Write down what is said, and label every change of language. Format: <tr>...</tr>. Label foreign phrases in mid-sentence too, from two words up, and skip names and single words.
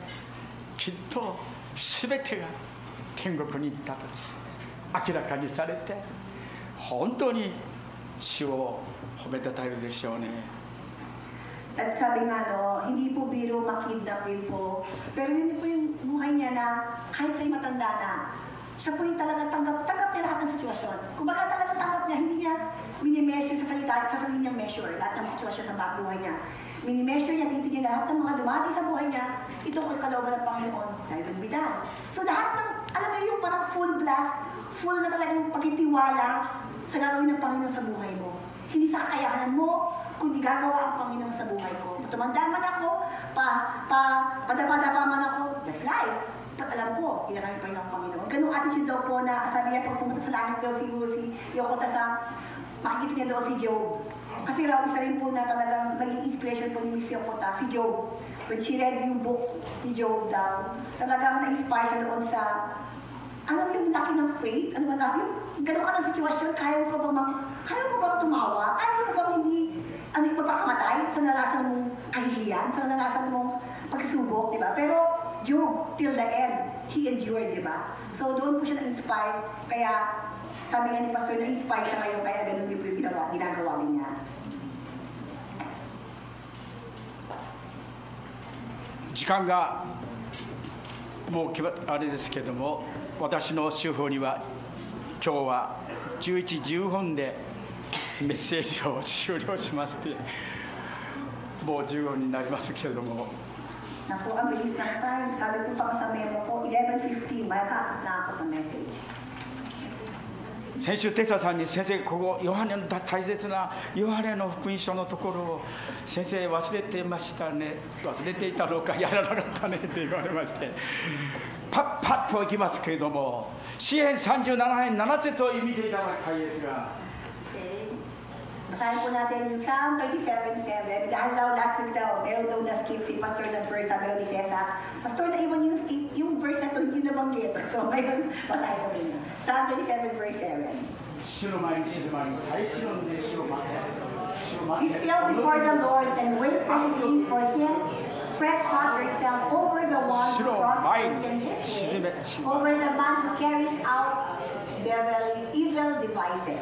<ja>きっと全てが天国に行った時明らかにされて、本当に主を褒めたたえるでしょうね。</ja> <tl>At sabi nga, hindi po biro makidnap din po. Pero yun po yung buhay niya na kahit siya'y matanda na, siya po yung talaga tanggap niya lahat ng sitwasyon. Kung baga talaga tanggap niya, hindi niya mini-measure sa sarili niyang measure, lahat ng sitwasyon sa buhay niya. Mini-measure niya, titignan lahat ng mga dumating sa buhay niya, ito ko kalooban ng Panginoon, dahil nagbidan. So lahat ng, alam mo yung parang</tl> <en>full blast,</en> <tl>full na talagang pagtitiwala sa gagawin ng Panginoon sa buhay mo. Hindi sa kakayahan mo, kundi gagawa ang Panginoon sa buhay ko. Tumanda man ako, padapa-dapa man ako,</tl> <en>that's life.</en> <tl>But alam ko, ginagawa pa yun ang Panginoon. Ganung attitude daw po na, sabi niya, pag pumunta sa langit daw si Yokota sa, makikita niya daw si Job. Kasi raw, isa rin po na talagang naging inspiration po ni Miss Yokota, si Job.</tl> <en>When she read</en> <tl>yung book ni Job daw, talagang na-inspire siya doon sa, ano yung laki ng faith? Ano ba na? Yung gano'n ka ng sitwasyon, kaya mo ba tumawa? Kaya mo ba hindi, magpakamatay sa nalasan mong kahihiyan, sa nalasan mong pagsubok, di ba?</tl> <en>Pero Job, till the end, he endured,</en> <tl>di ba? So doon po siya na-inspire, kaya sabi nga ni Pastor, na-inspire siya ngayon, kaya gano'n din po yung ginagawa niya.</tl> <ja>時間がもうあれですけども、私の手法には今日は11時10分でメッセージを終了しますので、もう15分になりますけれども。</ja> <tl>Naku, ang bilis ng time. Sabi ko pa sa memo ko, 11:15, matapos na ako sa message.</tl> <ja>先週テサさんに先生、ここヨハネの大切なヨハネの福音書のところを先生忘れてましたね、忘れていたのかやらなかったねって言われまして、パッといきますけれども、詩編37編7節を見ていただきたいですが。</ja> <tl>Okay. Basahin po natin yung Psalm 37:7. Dahil daw last week daw, meron daw na-skip si Pastor ng verse, sabi ni Tessa. Pastor, naiwan yung verse na ito, hindi nabanggit. So ngayon, basahin ko rin na. Psalm 37:7.</tl> <en>Be still before the Lord and wait patiently for Him. Fret not yourself over the one who prospers in his way, over the man who carries out evil devices.</en>